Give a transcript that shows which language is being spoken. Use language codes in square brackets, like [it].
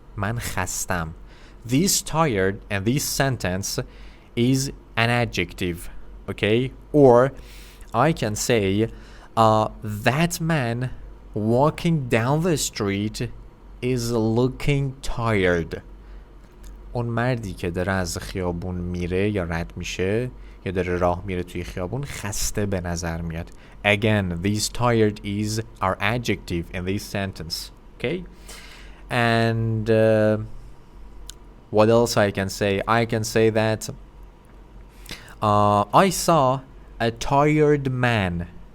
[fa] من خستم. [en] This tired and this sentence is an adjective, okay? Or I can say that man walking down the street is looking tired. [fa] اون مردی که داره از خیابون میره یا رد میشه یا داره راه میره توی خیابون خسته به نظر میاد. [en] Again, this tired is our adjective in this sentence, okay? And what else I can say? I can say that I saw a tired man.